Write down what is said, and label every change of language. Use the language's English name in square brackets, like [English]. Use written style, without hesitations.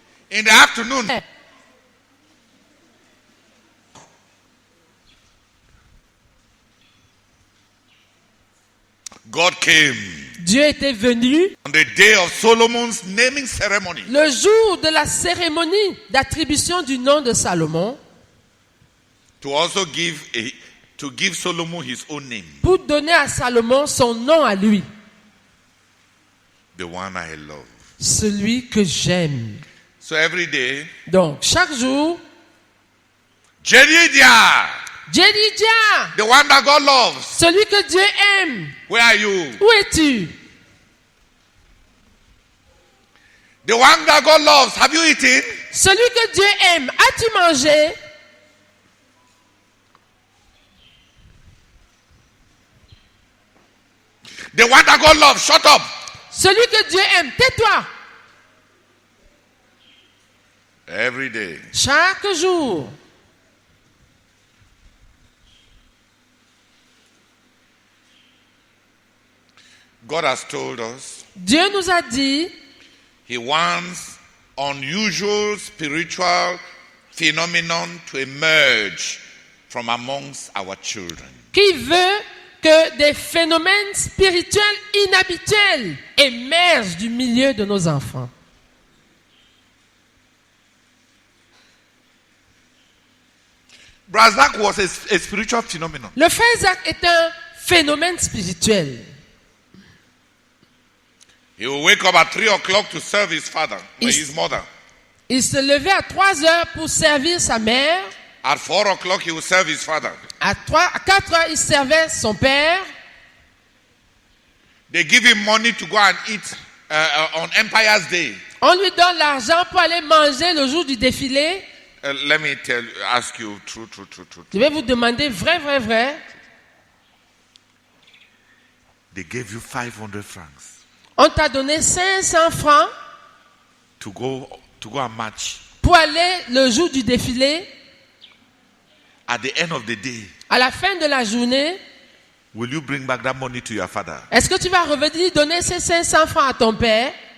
[English] In the afternoon, God came [French] Dieu était venu [English] on the day of Solomon's naming ceremony [French] le jour de la cérémonie d'attribution du nom de Salomon [English] to also give Solomon his own name, [French] pour donner à Salomon son nom à lui. [English] the one I love. [French] celui que j'aime. [English] So every day, [French] Donc, chaque jour, [English] Jedidiah, [French] Jedidja, [English] the one that God loves, [French] celui que Dieu aime, [English] where are you? [French] où es-tu? [English] The one that God loves, have you eaten? [French] Celui que Dieu aime, as-tu mangé? [English] The one that God loves, shut up. [French] Celui que Dieu aime, tais-toi. [English] Every day. [French] Chaque jour. [English] God has told us [French] Dieu nous a dit, [English] He wants unusual spiritual phenomenon to emerge from amongst our children. [French] qu'il veut que des phénomènes spirituels inhabituels émergent du milieu de nos enfants. [English] Brazak was a spiritual phenomenon. [French] Le frère Isaac est un phénomène spirituel. [English] He will wake up at 3 o'clock to serve his father, his mother. [French] Il se levait à 3 heures pour servir sa mère. [English] At 4 o'clock, he will serve his father. [French] À 4 heures, il servait son père. [English] They give him money to go and eat on Empire's Day. [French] On lui donne l'argent pour aller manger le jour du défilé. [English] Let me ask you, true. [French] Je vais vous demander vrai. [English] They gave you 500 francs [French] On t'a donné 500 francs [English] to go and match. [French] pour aller le jour du défilé. [English] At the end of the day, [French] À la fin de la journée, [English] will you bring back that money to your father? [French] est-ce que tu vas revenir donner ces 500 francs à ton père?